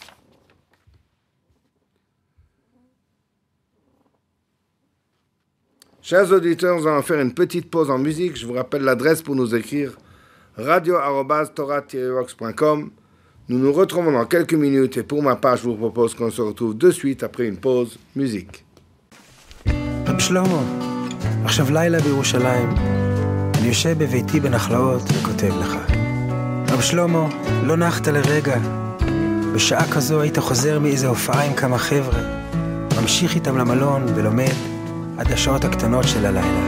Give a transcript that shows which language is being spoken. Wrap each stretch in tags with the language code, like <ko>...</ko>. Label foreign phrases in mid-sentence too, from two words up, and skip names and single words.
<fr>Chers auditeurs, nous allons faire une petite pause en musique. Je vous rappelle l'adresse pour nous écrire radio@torah-vox.com. Nous nous retrouvons dans quelques minutes et pour ma part, je vous propose qu'on se retrouve de suite après une pause musique.</fr> <he>רב שלמה, עכשיו לילה בירושלים. אני יושב בביתי בנחלאות וכותב לך. רב שלמה, לא נחת לרגע. בשעה כזו היית חוזר מאיזה הופעה עם כמה חבר'ה. ממשיך איתם למלון ולומד עד השעות הקטנות של הלילה.</he>